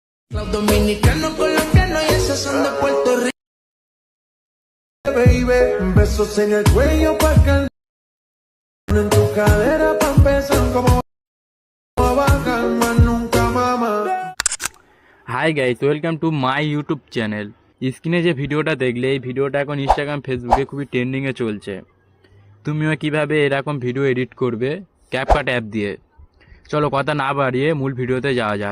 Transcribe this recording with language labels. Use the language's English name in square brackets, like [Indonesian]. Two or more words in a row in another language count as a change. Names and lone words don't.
[Spanish] Los dominicanos, colombianos y esos son de Puerto Rico. Baby, besos en el cuello pa' calmar, en tu cadera pa' empezar como bajar más nunca mama. [English] Hi guys, welcome to my YouTube channel. [Bangla] স্ক্রিনে যে ভিডিওটা দেখলে, এই ভিডিওটা এখন ইনস্টাগ্রাম ফেসবুকে খুবই ট্রেন্ডিংয়ে চলছে। তুমিও কিভাবে এরকম ভিডিও এডিট করবে ক্যাপকাট অ্যাপ দিয়ে। চলো কথা না বাড়িয়ে মূল ভিডিওতে যাওয়া যাক।